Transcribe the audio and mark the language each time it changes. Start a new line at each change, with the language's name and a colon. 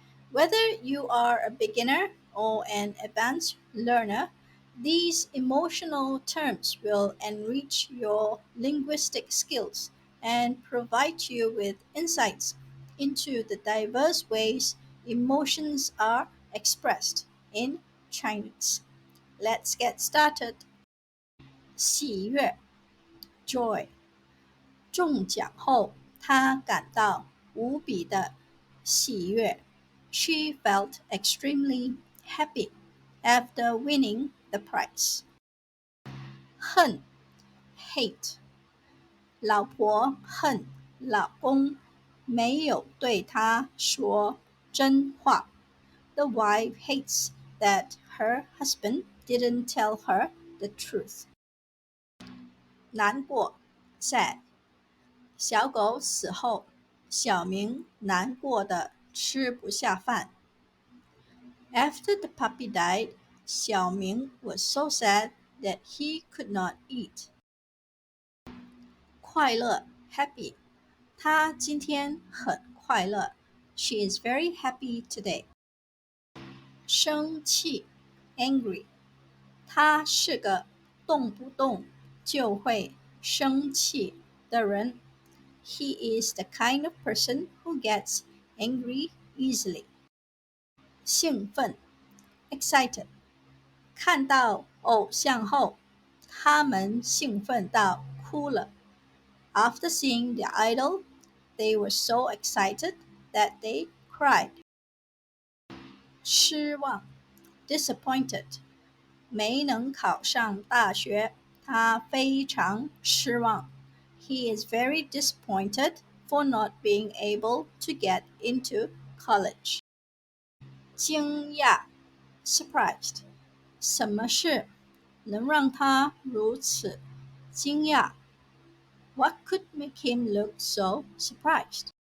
English: Whether you are a beginner or an advanced learner, these emotional terms will enrich your linguistic skills and provide you with insights into the diverse ways emotions are expressed in Chinese. Let's get started.
Chinese: 喜悦 joy 中奖后，她感到无比的喜悦。
English: She felt extremely happy after winning the prize.
Chinese: 恨 hate 老婆恨老公没有对她说真话。
English: The wife hates that her husband didn't tell her the truth.
Chinese: 难过 sad 小狗死后，小明难过的吃不下饭。
English: After the puppy died, 小明 was so sad that he could not eat.
Chinese: 快乐 happy 他今天很快乐。
English: She is very happy today.
Chinese: 生气 angry 他是个动不动就会生气的人。
English: He is the kind of person who gets angry easily.
Chinese: 兴奋 excited 看到偶像后，他们兴奋到哭了。
English: After seeing their idol, they were so excited that they cried.
Chinese: 失望 disappointed 没能考上大学，他非常失望。
English: He is very disappointed for not being able to get into college.
Chinese: 惊讶 surprised 什么事能让他如此惊讶
English: What could make him look so surprised?